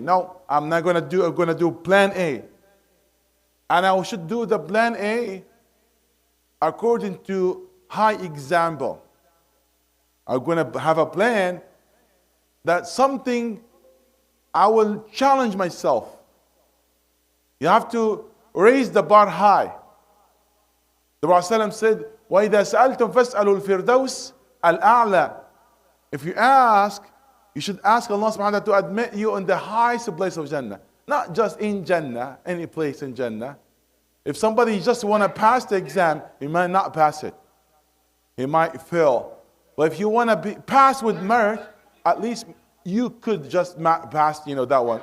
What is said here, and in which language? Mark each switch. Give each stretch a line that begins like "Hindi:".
English: No, I'm going to do plan A. And I should do the plan A according to high example. I'm going to have a plan that something I will challenge myself. You have to raise the bar high.
Arabic: The Prophet said, وَإِذَا سَأَلْتُمْ فَاسْأَلُوا الْفِرْدَوْسِ الْأَعْلَى.
English: If you ask, you should ask Allah subhanahu wa ta'ala to admit you in the highest place of Jannah. Not just in Jannah, any place in Jannah. If somebody just want to pass the exam, he might not pass it. He might fail. But if you want to pass with merit, at least you could just pass, that one.